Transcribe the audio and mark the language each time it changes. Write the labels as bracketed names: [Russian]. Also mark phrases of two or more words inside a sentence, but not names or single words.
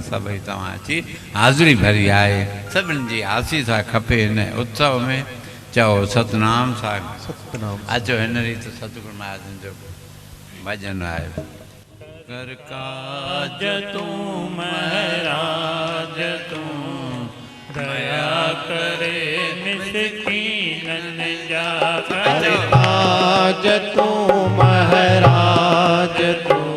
[Sindhi] सभई तव्हां अची हाज़िरी भरी आहे। सभिनी जी आसीस खपे हिन उत्सव में। चओ सतनाम साखी। सतनाम अचो हिन रीति सतगुरु महाजन जो भजन आहे। कर काज तूं महाराज तूं, दया करे मिसकीनन जा। आज तू महाराज तू